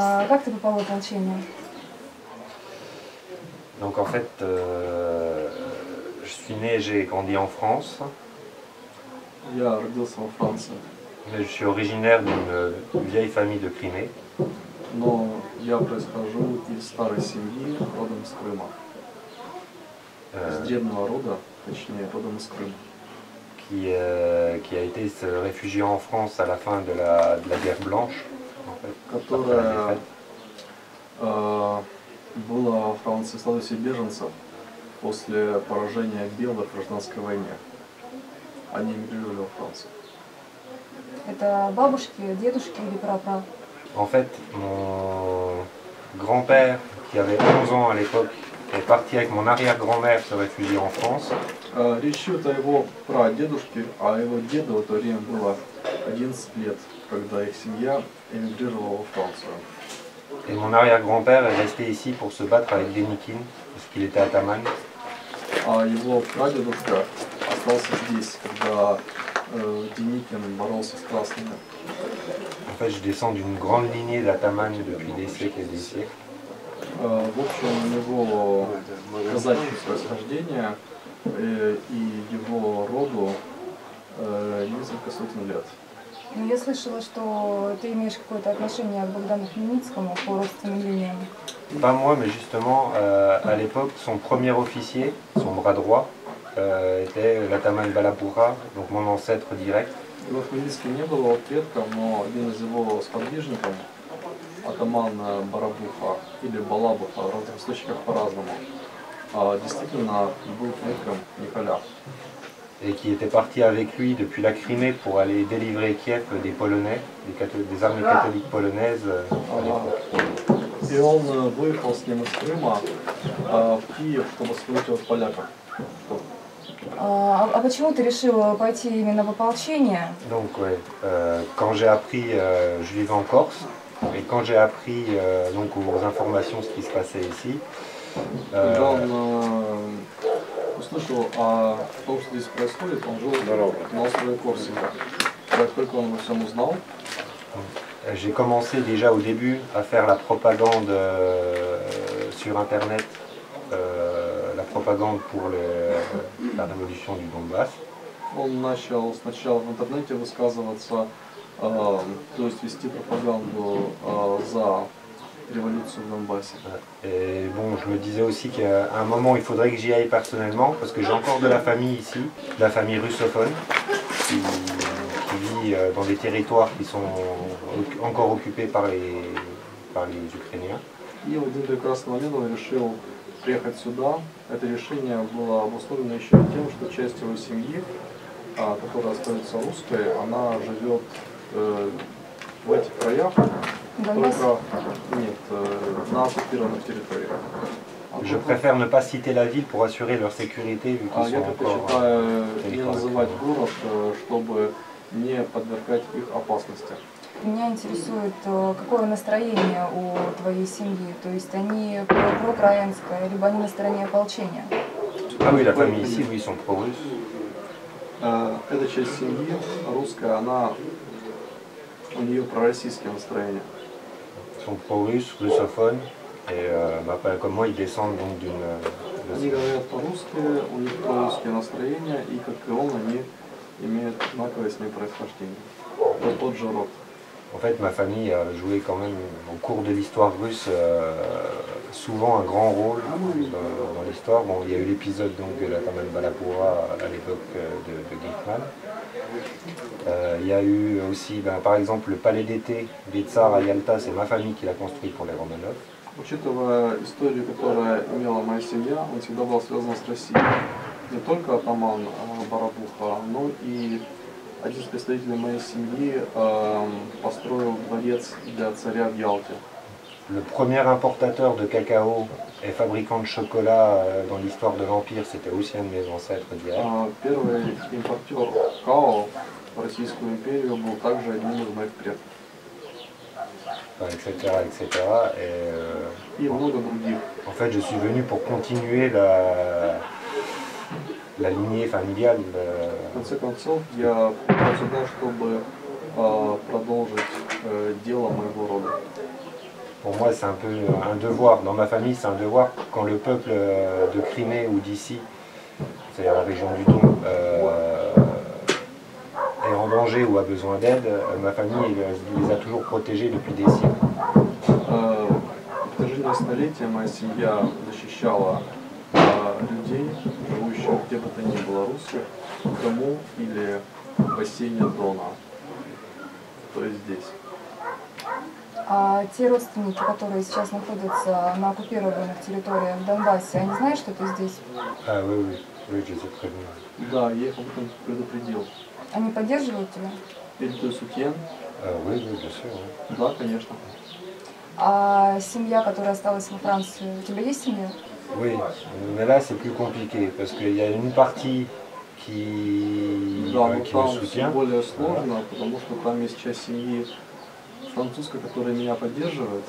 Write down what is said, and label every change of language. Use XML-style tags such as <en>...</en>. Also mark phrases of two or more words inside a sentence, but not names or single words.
<ru>как ты попал в ополчение?</ru> <fr>Donc en fait, je suis né, j'ai grandi en France.</fr> <ru>Я родился во Франции,</ru> <fr>Mais je suis originaire d'une vieille famille de Crimée.</fr> <ru>но я происхожу из старой семьи, родом из Крыма. Из древнего рода, точнее, родом из Крыма.</ru> <fr>Qui a été se réfugier en France à la fin de la guerre blanche. En fait,</fr> <ru>Которая была во Франции в статусе беженцев после поражения белых в гражданской войне. Они эмигрировали во Францию. Это бабушки, дедушки или прапра?</ru> <fr>En fait, mon grand-père, qui avait 11 ans à l'époque, est parti avec mon arrière-grand-mère se réfugier en France.</fr> <ru>Речь идет о его прадедушке, а его деду в то время было 11 лет, когда их семья эмигрировала во Францию.</ru> <fr>Et mon arrière-grand-père est resté ici pour se battre avec Деникин, parce qu'il était атаман.</fr> <ru>А его прадедушка остался здесь, когда Деникин боролся с красными.</ru> <fr>En fait, je descends d'une grande lignée d'ataman depuis des siècles et des siècles.</fr> <ru>В общем, у него казачье происхождение и его роду несколько сотен лет. Ну, я слышала, что ты имеешь какое-то отношение к Богдану Хмельницкому по родственным линиям.</ru> <fr>Pas moi, mais justement, à l'époque, son premier officier, son bras droit, était l'ataman Balapura, donc mon ancêtre direct.</fr> <ru>Его Хмельницкий не был его предком, но один из его сподвижников, атаман Барабуха или Балабуха, в разных источниках по-разному, действительно был предком Николя.</ru> <fr>Et qui était parti avec lui depuis la Crimée pour aller délivrer Kiev des Polonais, des armées catholiques polonaises à l'époque.</fr> <ru>И он выехал с ним из Крыма в Киев, чтобы освободить от поляков. А почему ты решил пойти именно в ополчение?</ru> <fr>Donc, ouais, quand j'ai appris, je vivais en Corse, et quand j'ai appris donc aux informations ce qui se passait ici,</fr> <ru>Когда он услышал о том, что здесь происходит, он жил на острове Корсика. Как только он обо всем узнал,</ru> <fr>j'ai commencé déjà au début à faire la propagande sur Internet, la propagande pour la révolution du Donbass.</fr> <ru>он начал сначала в интернете высказываться, то есть вести пропаганду за révolution в Donbass.</ru> <fr>Et bon, je me disais aussi qu'à un moment, il faudrait que j'y aille personnellement, parce que j'ai encore de la famille ici, de la famille russophone, qui vit dans des territoires qui sont encore occupés par les Ukrainiens.</fr> <ru>И в один прекрасный момент он решил приехать сюда. Это решение было обусловлено еще тем, что часть его семьи, которая остается русской, она живет в этих краях. Только нет, на оккупированных территориях.</ru> <fr>Je préfère ne pas citer la ville pour assurer leur sécurité, vu qu'ils</fr> <ru>Я</ru> <fr>sont encore</fr> <ru>предпочитаю не называть город, чтобы не подвергать их опасности. Меня интересует, какое настроение у твоей семьи, то есть они проукраинское, либо они на стороне ополчения?</ru> <fr>Ah oui, la famille ici, oui, ils sont pro-russes.</fr> <ru>Эта часть семьи русская, у нее пророссийские настроения.</ru> <fr>Ils sont pro-russes, russophones, et comme moi, ils descendent donc d'une...</fr> <ru>Они говорят по-русски, у них прорусские настроения, и как и он, они имеют одинаковое с ним происхождение. Это тот же род.</ru> <fr>En fait, ma famille a joué quand même au cours de l'histoire russe souvent un grand rôle dans l'histoire. Bon, il y a eu l'épisode donc de l'ataman Balapura à l'époque de Geichmann. Il y a eu aussi, par exemple, le palais d'été des Tsars à Yalta, c'est ma famille qui l'a construit pour les Romanov.</fr> <ru>Учитывая историю, которая имела моя семья, он всегда был связан с Россией. Не только атаман Барабуха, но и один из представителей моей семьи построил дворец для царя в Ялте.</ru> <fr>Le premier importateur de cacao et fabricant de chocolat dans l'histoire de l'Empire, c'était aussi un de mes ancêtres directs.</fr> <ru>Первый импортер какао в Российскую империю был также одним из моих предков.</ru> <fr>Etc.</fr> <ru>И много других.</ru> <fr>En fait, je suis venu pour continuer la lignée familiale.</fr> <ru>В конце концов, я пришел сюда, чтобы продолжить дело моего рода.</ru> <fr>pour moi, c'est un peu un devoir. Dans ma famille, c'est un devoir. Quand le peuple de Crimée ou d'ici, c'est-à-dire la région du Don, est en danger ou a besoin d'aide, ma famille les a toujours protégés depuis des siècles.</fr> <ru>В протяжении столетия моя семья защищала людей, живущих где бы то ни было русских, в Крыму или в бассейне Дона, то есть здесь. А те родственники, которые сейчас находятся на оккупированных территориях в Донбассе, они знают, что ты здесь?</ru> <fr>Ah oui, oui, oui, je sais très bien.</fr> <ru>Да, я их об этом предупредил. Они поддерживают тебя? Или ты сутьен?</ru> <fr>Oui, oui, bien sûr. Oui.</fr> <ru>Да, конечно. Ah А семья, которая осталась во Франции, у тебя есть семья?</ru> <fr>Oui, mais là c'est plus compliqué parce qu'il y a une partie qui,</fr> <ru>Да, но</ru> <fr>qui me</fr> <ru>там все</ru> <fr>soutient.</fr> <ru>более сложно, потому что там есть часть семьи французской, которая меня поддерживает.</ru>